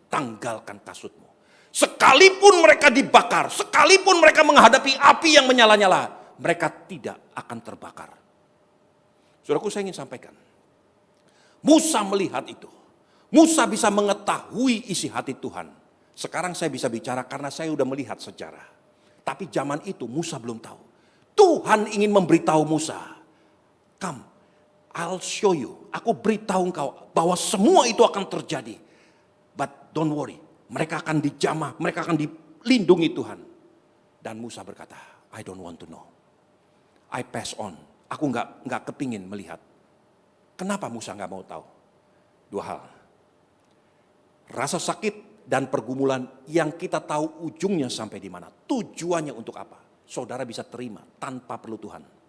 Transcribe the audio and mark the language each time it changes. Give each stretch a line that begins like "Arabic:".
Indonesian: Tanggalkan kasutmu. Sekalipun mereka dibakar, sekalipun mereka menghadapi api yang menyala-nyala, mereka tidak akan terbakar. Saudaraku, saya ingin sampaikan. Musa melihat itu. Musa bisa mengetahui isi hati Tuhan. Sekarang saya bisa bicara karena saya sudah melihat sejarah. Tapi zaman itu Musa belum tahu. Tuhan ingin memberitahu Musa,
English: come, I'll show you.
Indonesian: Aku beritahu engkau bahwa semua itu akan terjadi.
English: But don't worry,
Indonesian: mereka akan dijamah, mereka akan dilindungi Tuhan. Dan Musa berkata,
English: I don't want to know. I pass on.
Indonesian: Aku nggak kepingin melihat. Kenapa Musa nggak mau tahu? Dua hal. Rasa sakit dan pergumulan yang kita tahu ujungnya sampai di mana. Tujuannya untuk apa? Saudara bisa terima tanpa perlu Tuhan.